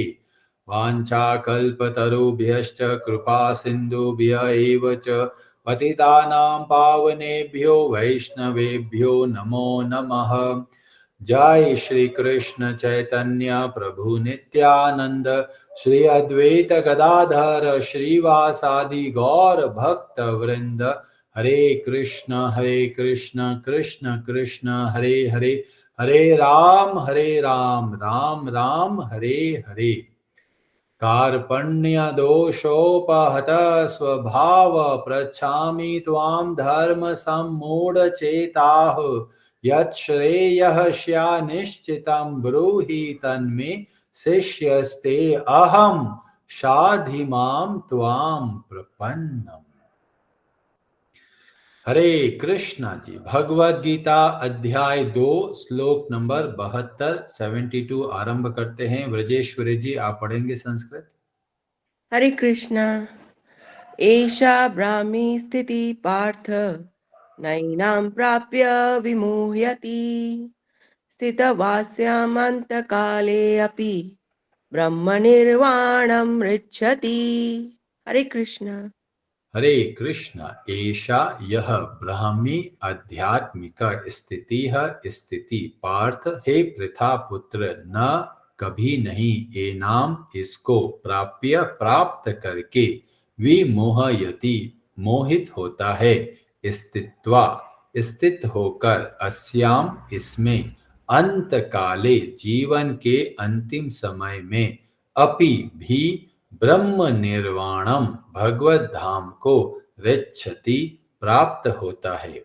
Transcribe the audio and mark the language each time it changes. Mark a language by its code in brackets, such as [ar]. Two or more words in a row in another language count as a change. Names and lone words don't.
[sa] वाञ्छाकल्पतरुभ्यश्च कृपा सिन्धुभ्य एव च पतितानां पावनेभ्यो वैष्णवेभ्यो नमो नमः। जय श्री कृष्ण चैतन्य प्रभु नित्यानंद श्री अद्वैत गदाधर श्रीवासादि गौर भक्त वृंद। हरे कृष्ण कृष्ण कृष्ण हरे हरे, हरे राम राम राम हरे हरे। कार्पण्य दोषोपहत स्वभाव पृच्छामि त्वां धर्म सम्मूढ़चेताः। यच्छ्रेयः स्यान्निश्चितं ब्रूहि तन्मे शिष्यस्ते अहं शाधिमां त्वां प्रपन्नम्। [hi] हरे कृष्णा जी, भगवद गीता अध्याय 2 श्लोक नंबर 72 72 आरंभ करते हैं। व्रजेश्वरी जी, आप पढ़ेंगे संस्कृत। हरे कृष्णा। [sa] एषा ब्राह्मी स्थिति पार्थ नैनां प्राप्य विमुह्यति स्थितवास्यामन्तकाले अपि ब्रह्मनिर्वाणं मृच्छति। [hi] हरे कृष्णा। हरे कृष्ण। ऐसा यह ब्राह्मी आध्यात्मिक स्थिति पार्थ हे पृथा पुत्र न कभी नहीं एनाम इसको प्राप्य प्राप्त करके विमोहयति मोहित होता है स्थित्वा स्थित होकर अस्याम इसमें अंत काले जीवन के अंतिम समय में अपि भी [sa] ब्रह्म निर्वाणम [hi] भगवत धाम को रिच्छति प्राप्त होता है।